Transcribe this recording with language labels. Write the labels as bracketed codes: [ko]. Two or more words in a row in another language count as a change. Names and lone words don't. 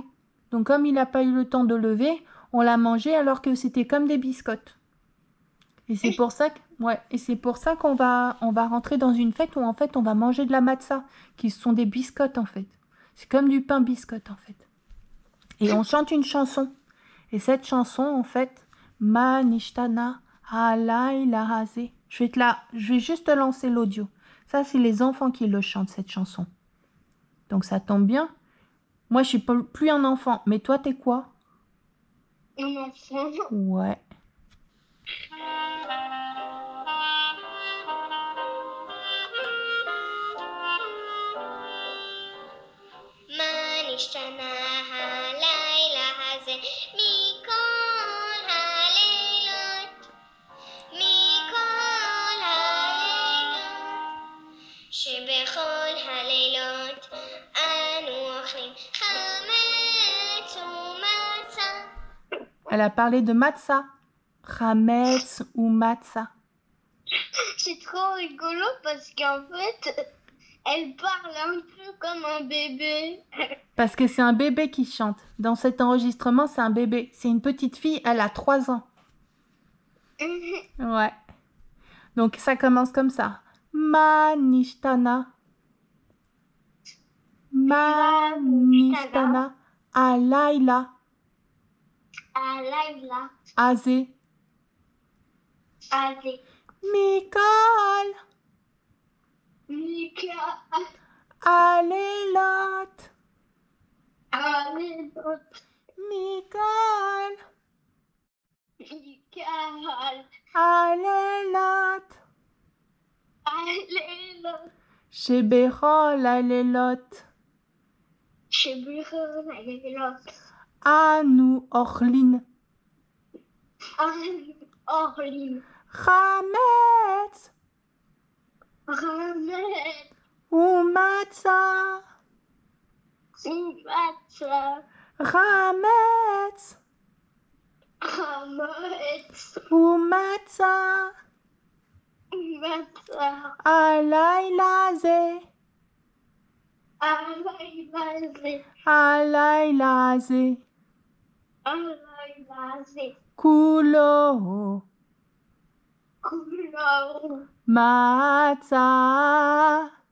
[fr] Donc, comme il n'a pas eu le temps de lever, on l'a mangé alors que c'était comme des biscottes. Et c'est pour ça que, ouais, et c'est pour ça qu'on on va rentrer dans une fête où, en fait, on va manger de la matzah, qui sont des biscottes, en fait. C'est comme du pain biscotte, en fait. Et on chante une chanson. Et cette chanson, en fait, [he] מה נשתנה הלילה הזה. [fr] Je vais juste te lancer l'audio. Ça, c'est les enfants qui le chantent, cette chanson. Donc, ça tombe bien. Moi, je suis plus un enfant. Mais toi, t'es quoi? Un enfant. Ouais. [he] מה נשתנה הלילה הזה מכל הלילות מכל הלילות שבכל הלילות אנו אוכלים חמץ ומצה. [fr] Elle a parlé de matzah. Chametz ou matzah. C'est trop rigolo parce qu'en fait, elle parle un peu comme un bébé. Parce que c'est un bébé qui chante. Dans cet enregistrement, c'est un bébé. C'est une petite fille, elle a 3 ans. Ouais. Donc, ça commence comme ça. [he] מה נשתנה. מה נשתנה. Alayla. Alayla, Azé. Azé, Mikol. Mika, Alelot. Alelot, Mikol. Mikal, Alelot. Alelot, שבכל הלילות. שבכל, הלילות, אנו אוכלין. Orlin, Chametz. Ramet, ומצה. Matza, Chametz. Ramet, ומצה. Matza, הלילה הזה. Alaylaze, הלילה הזה. Alaylaze, Kulo. Kulo, Matzah.